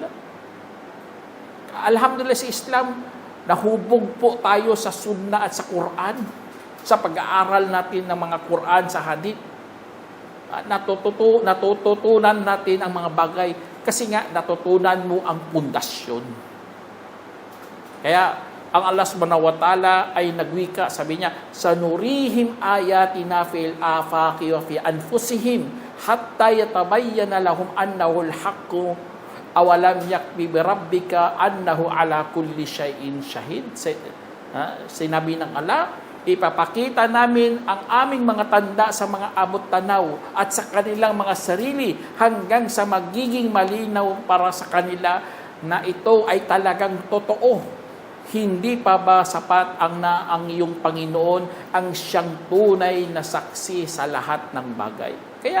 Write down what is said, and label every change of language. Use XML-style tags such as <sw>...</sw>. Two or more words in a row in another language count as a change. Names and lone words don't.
<tl>Alhamdulillah sa Islam, nahubog po tayo sa Sunnah at sa Quran, sa pag-aaral natin ng mga Quran sa Hadith. Natututunan natin ang mga bagay, kasi nga, natutunan mo ang pundasyon. Kaya, ang Allah</tl> <ar>سبحانه وتعالى</ar> <tl>ay nagwika, sabi niya,</tl> <ar>سنريهم آياتنا في الآفاق وفي أنفسهم حتى يتبين لهم أنه الحق أولم يكف بربك أنه على كل شيء شهيد.</ar> <tl>Sinabi ng Allah, ipapakita namin ang aming mga tanda sa mga abot tanaw at sa kanilang mga sarili hanggang sa magiging malinaw para sa kanila na ito ay talagang totoo. Hindi pa ba sapat ang iyong Panginoon ang siyang tunay na saksi sa lahat ng bagay?</tl>